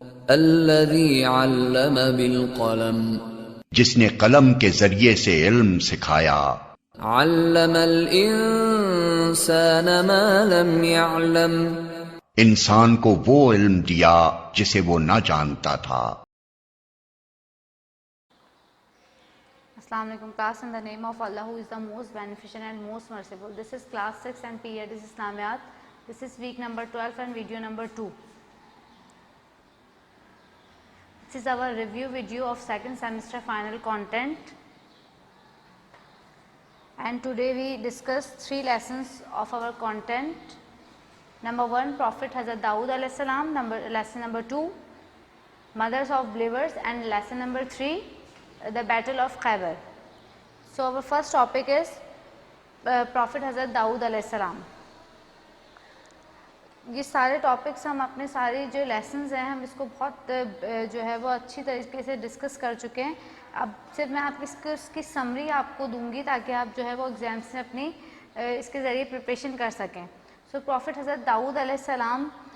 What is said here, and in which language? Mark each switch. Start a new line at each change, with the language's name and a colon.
Arabic: الذی علم بالقلم۔
Urdu: جس نے قلم کے ذریعے سے علم سکھایا۔
Arabic: علم الانسان ما لم يعلم۔
Urdu: انسان کو وہ علم دیا جسے وہ نہ جانتا تھا۔
English: Assalamu alaikum class, in the name of Allah who is the most beneficent and most merciful. This is class 6 and period is Islamiyat. This is week number 12 and video number 2. This is our review video of second semester final content, and today we discuss 3 lessons of our content. Number 1, Prophet Hazrat Dawood alayhi salam. Lesson number 2, mothers of believers, and lesson number 3, the battle of Khaybar. So our first topic is Prophet Hazrat Dawood alayhi salam.
Urdu: یہ سارے topics ہم اپنے سارے جو lessons ہیں ہم اس کو بہت جو ہے وہ اچھی طریقے سے ڈسکس کر چکے ہیں۔ اب صرف میں آپ اس کی سمری آپ کو دوں گی تاکہ آپ جو ہے وہ ایگزامس میں اپنی اس کے ذریعے پریپریشن کر سکیں۔ سو پروفٹ حضرت داؤد علیہ السلام